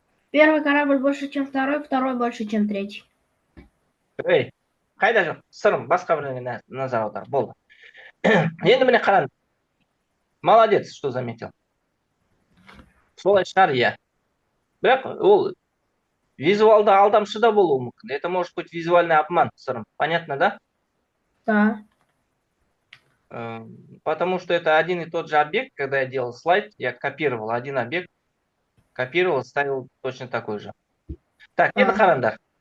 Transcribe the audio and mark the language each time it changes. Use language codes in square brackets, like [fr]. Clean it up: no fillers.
[ru] Первый корабль больше, чем второй, второй больше, чем третий. [kk] Ей, қайда жоқ? Сырым, басқа бірдеңеге назар аудар. Болды. Енді міне қараңыз. [ru] Молодец, что заметил. [kk] Солай шығар, иә. Бірақ ол визуалды алдамшы да болуы мүмкін. [ru] Это может быть визуальный обман, сырым. Понятно, да? Да. Потому что это один и тот же объект. Когда я делал слайд, я копировал один объект, копировал, ставил точно такой же. Так, это қараңдар.